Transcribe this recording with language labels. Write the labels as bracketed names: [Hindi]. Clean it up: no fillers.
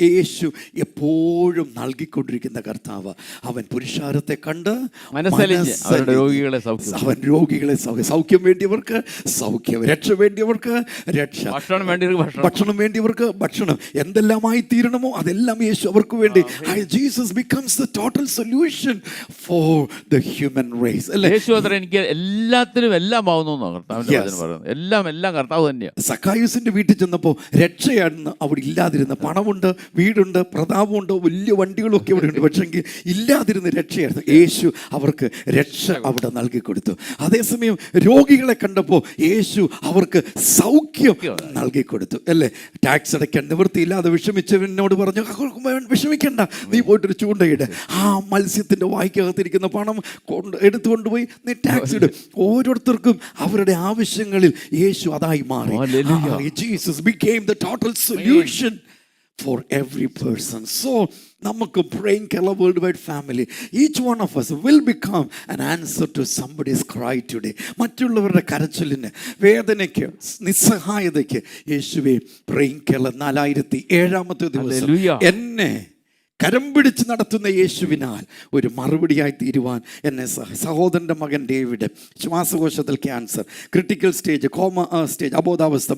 [Malayalam] യേശു എപ്പോഴും നൽകിക്കൊണ്ടിരിക്കുന്ന കർത്താവ്. അവൻ പുരുഷാരത്തെ കണ്ട് അവൻ രോഗികളെ സൗഖ്യം വേണ്ടിയവർക്ക് സൗഖ്യം, രക്ഷ വേണ്ടിയവർക്ക് രക്ഷ, ഭക്ഷണം വേണ്ടിയവർക്ക് ഭക്ഷണം, എന്തെല്ലാമായി തീരണമോ അതെല്ലാം യേശു അവർക്ക് വേണ്ടി. [English] Jesus becomes the total solution for the human race. [Malayalam] യേശു അത്ര എനിക്ക് എല്ലാത്തിനും എല്ലാം ആവുന്നു കർത്താവിന്റെ വചനം പറയുന്നത്. എല്ലാം കർത്താവ് തന്നെയാണ്. സക്കായൂസിന്റെ വീട്ടിൽ ചെന്നപ്പോൾ രക്ഷയാണെന്ന് അവിടെ ഇല്ലാതിരുന്ന, പണമുണ്ട്, വീടുണ്ട്, പ്രതാപമുണ്ട്, വലിയ വണ്ടികളൊക്കെ അവിടെ ഉണ്ട്, പക്ഷെങ്കിൽ ഇല്ലാതിരുന്ന രക്ഷയായിരുന്നു. യേശു അവർക്ക് രക്ഷ അവിടെ നൽകി കൊടുത്തു. അതേസമയം രോഗികളെ കണ്ടപ്പോൾ യേശു അവർക്ക് സൗഖ്യം നൽകി കൊടുത്തു, അല്ലേ? ടാക്സ് അടയ്ക്കാൻ നിവൃത്തിയില്ലാതെ വിഷമിച്ചവനോട് പറഞ്ഞു, വിഷമിക്കണ്ട, നീ പോയിട്ടൊരു ചൂണ്ടയിട്, ആ മത്സ്യത്തിൻ്റെ വായ്ക്കകത്തിരിക്കുന്ന പണം എടുത്തുകൊണ്ടുപോയി നീ ടാക്സ് ഇടും. ഓരോരുത്തർക്കും അവരുടെ ആവശ്യങ്ങളിൽ യേശു അതായി മാറി. [English] Jesus became the total solution for every person. So [Malayalam] നമുക്ക് [English] praying Kerala worldwide family, each one of us will become an answer to somebody's cry today. [Malayalam] മറ്റുള്ളവരുടെ കരച്ചിലിന്, വേദനയ്ക്ക്, നിസ്സഹായതയ്ക്ക് യേശുവേ praying Kerala 4007ാമത്തെ ദിവസം എന്നെ കരം പിടിച്ച് നടത്തുന്ന യേശുവിനാൽ ഒരു മറുപടിയായി തീരുവാൻ എന്നെ സഹോദരൻ്റെ മകൻ David ശ്വാസകോശത്തിൽ cancer, critical stage, comma stage, അബോധാവസ്ഥ.